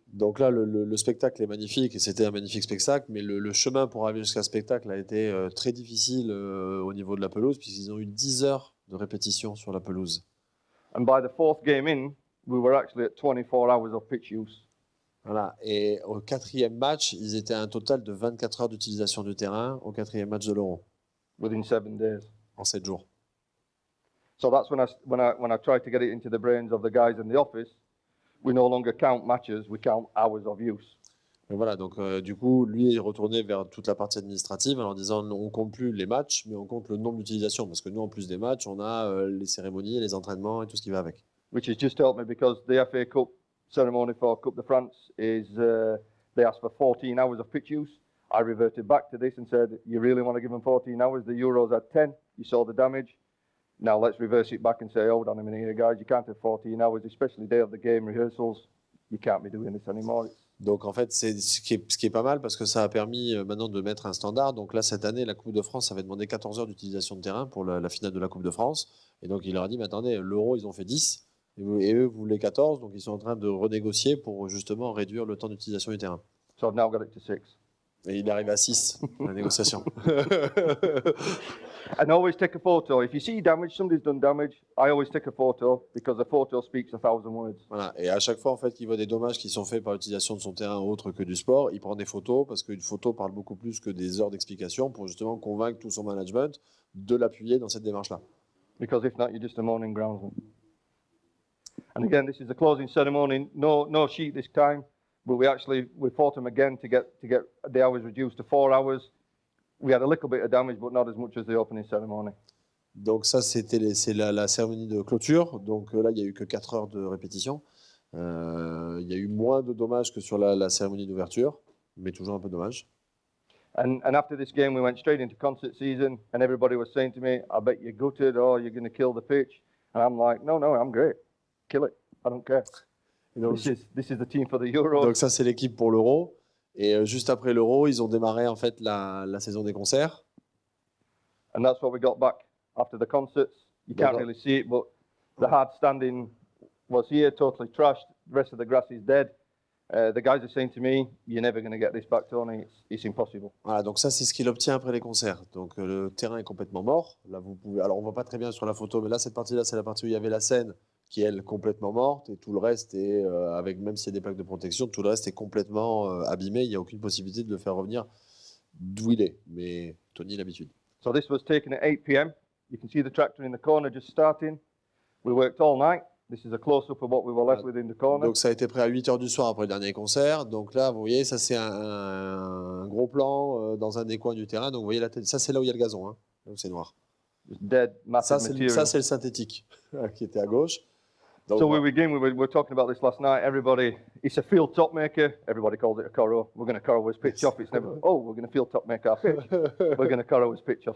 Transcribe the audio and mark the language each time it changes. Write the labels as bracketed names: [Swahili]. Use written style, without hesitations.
[French] Donc là, le spectacle est magnifique et c'était un magnifique spectacle, mais le chemin pour arriver jusqu'à ce spectacle a été très difficile au niveau de la pelouse, puisqu'ils ont eu 10 heures de répétition sur la pelouse. [English] And by the fourth game in, we were actually at 24 hours of pitch use. [French] Voilà. Et au quatrième match, ils étaient à un total de 24 heures d'utilisation du terrain au quatrième match de l'Euro. [English] Within 7 days. [French] En 7 jours. [English] So that's when I tried to get it into the brains of the guys in the office. We no longer count matches, we count hours of use. [French] Et voilà, donc du coup, lui est retourné vers toute la partie administrative en leur disant on compte plus les matchs, mais on compte le nombre d'utilisations. Parce que nous, en plus des matchs, on a les cérémonies, les entraînements et tout ce qui va avec. [English] Which has just helped me because the FA Cup ceremony for Coupe de France is they asked for 14 hours of pitch use. I reverted back to this and said, you really want to give them 14 hours? The Euros had 10. You saw the damage. Now let's reverse it back and say, hold on a minute here, guys. You can't have 14 hours, especially day of the game rehearsals. You can't be doing this anymore. [French] Donc en fait, c'est ce qui est pas mal parce que ça a permis maintenant de mettre un standard. Donc là, cette année, la Coupe de France avait demandé 14 heures d'utilisation de terrain pour la finale de la Coupe de France. Et donc il leur a dit, mais attendez, l'Euro, ils ont fait 10 et eux, vous voulez 14. Donc ils sont en train de renégocier pour justement réduire le temps d'utilisation du terrain. [English] So I've now got it to 6. [French] Et il arrive à 6, la négociation. [English] And always take a photo. If you see damage, somebody's done damage, I always take a photo because a photo speaks 1,000 words. [French] Voilà. Et à chaque fois, en fait, qu'il voit des dommages qui sont faits par l'utilisation de son terrain autre que du sport, il prend des photos parce qu'une photo parle beaucoup plus que des heures d'explication pour justement convaincre tout son management de l'appuyer dans cette démarche-là. [English] Because if not, you're just a moaning groundsman. And again, this is the closing ceremony. No sheet this time, but we fought them again to get the hours reduced to 4 hours. We had a little bit of damage, but not as much as the opening ceremony. [French] Donc ça, c'est la cérémonie de clôture. Donc là, il n'y a eu que 4 heures de répétition. Il y a eu moins de dommages que sur la cérémonie d'ouverture, mais toujours un peu de dommages. [English] And after this game, we went straight into concert season, and everybody was saying to me, I bet you're gutted, or you're going to kill the pitch. And I'm like, no, I'm great. Kill it. I don't care. Donc, this is the team for the Euro. [French] Donc ça, c'est l'équipe pour l'Euro. Et juste après l'Euro, ils ont démarré en fait la saison des concerts. [English] And that's what we got back after the concerts. You can't really see it, but the hard standing was here, totally trashed. The rest of the grass is dead. The guys are saying to me, you're never going to get this back, Tony. It's impossible. [French] Voilà, donc ça, c'est ce qu'il obtient après les concerts. Donc le terrain est complètement mort. Là, vous pouvez. Alors, on voit pas très bien sur la photo, mais là, cette partie-là, c'est la partie où il y avait la scène qui est, elle, complètement morte. Et tout le reste est, avec même s'il y a des plaques de protection, tout le reste est complètement abîmé. Il n'y a aucune possibilité de le faire revenir d'où il est. Mais Tony, l'habitude. [English] So this was taken at 8 p.m. You can see the tractor in the corner just starting. We worked all night. This is a close-up of what we were left with in the corner. [French] Donc ça a été prêt à 8 heures du soir après le dernier concert. Donc là, vous voyez, ça c'est un gros plan dans un des coins du terrain. Donc vous voyez, ça c'est là où il y a le gazon. Hein. Donc c'est noir. [English] Dead, massive material. [French] Ça c'est le synthétique qui était à gauche. Donc, [English] so we were talking about this last night. Everybody, it's a field top maker. Everybody calls it a corro. We're going to corro his pitch off. It's never, oh, we're going to field top make our pitch. We're going to corro his pitch off.